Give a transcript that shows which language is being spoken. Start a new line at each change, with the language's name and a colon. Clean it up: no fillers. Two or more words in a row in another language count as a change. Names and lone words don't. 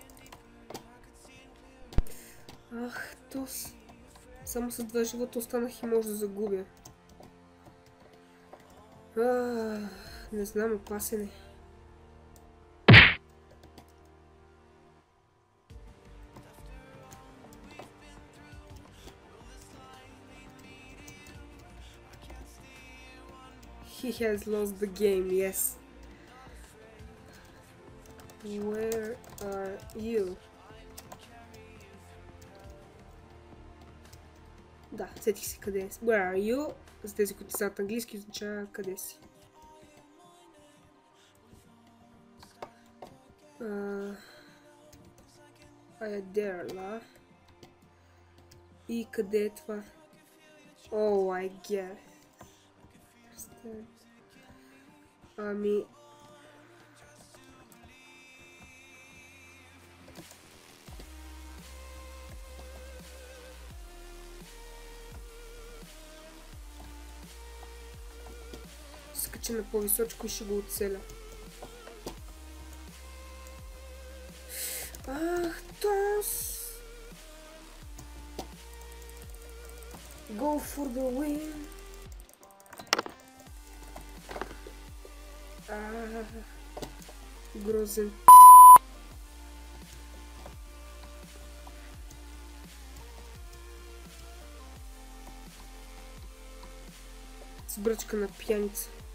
Bulgarian: Ах, само с 2 живота останах и може да загубя. Не знам, опасен е.
English: He has lost the game, yes. Where are you?
Bulgarian: Да, сетих се къде е.
English: Where are you?
Bulgarian: За тези, които писат английски, означава къде си.
English: There, ла.
Bulgarian: И къде е това?
English: Oh, I guess.
Bulgarian: Ами... Скача на по-височко и ще го оцеля. Ах, тос!
English: Go for the win!
Bulgarian: Грозен. С бръчка на пияница.